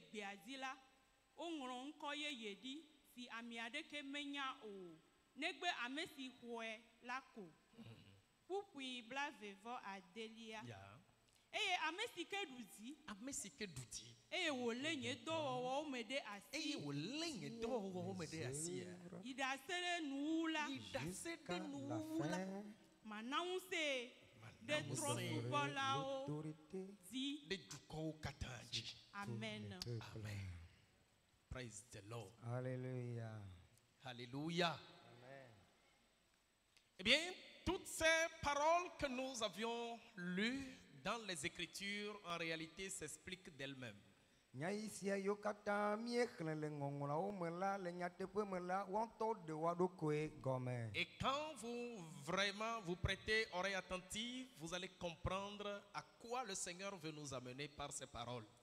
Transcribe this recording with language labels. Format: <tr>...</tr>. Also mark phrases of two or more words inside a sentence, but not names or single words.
<ee>gbea dzi la woŋlɔ ŋkɔ yeye ɖi si ame aɖeke menya o negbe ame si xɔe la ko kpukpui blavevɔ adelia eye ame si ke ɖu dzi eye wòlé nye dɔwɔwɔwo me ɖe asi yi ɖase ɖe nuwu la mana ŋusẽ ɖe trɔ̃subɔlawo dzi amen.</ee> <en>Praise the Lord.</en> <fr>Alléluia. Alléluia. Eh bien, toutes ces paroles que nous avions lues dans les Écritures, en réalité, s'expliquent d'elles-mêmes. Et quand vous prêtez oreille attentive, vous allez comprendre à quoi le Seigneur veut nous amener par ces paroles.</fr>